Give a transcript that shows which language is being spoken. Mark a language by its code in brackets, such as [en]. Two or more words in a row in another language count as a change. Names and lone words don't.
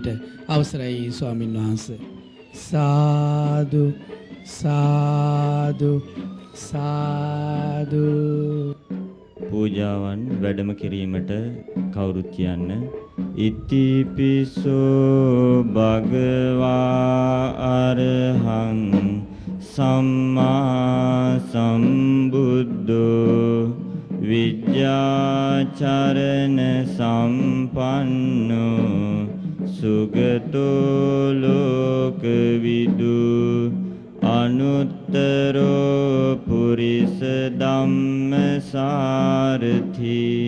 [si] අවසරයි ස්වාමීන් වහන්සේ. සාදු සාදු සාදු. පූජාවන් වැඩම කිරීමට කවුරුත් කියන්න. [pi] ඉතිපිසෝ භගවා අරහං සම්මා සම්බුද්ධෝ විද්‍යාචරණ සම්පන්නෝ සුගතෝ ලෝකවිදු අනුත්තරෝ පුරිස ධම්මසාරථි